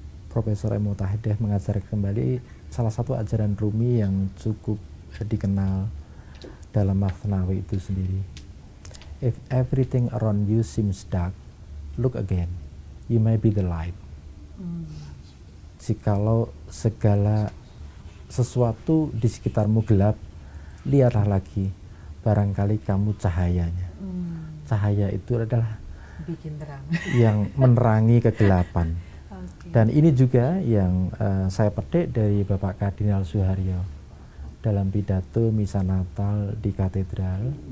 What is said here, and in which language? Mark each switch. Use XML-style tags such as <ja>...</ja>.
<id>Profesor Ray Mutahedeh mengajar kembali salah satu ajaran Rumi yang cukup dikenal dalam Masnawi itu sendiri.</id> <en>If everything around you seems dark, look again, you may be the light.</en> <id>Jikalau segala sesuatu di sekitarmu gelap, lihatlah lagi, barangkali kamu cahayanya. Cahaya itu adalah bikin terang, yang menerangi kegelapan. Dan ini juga yang saya petik dari Bapak Kardinal Suharyo dalam pidato misa Natal di katedral.</id>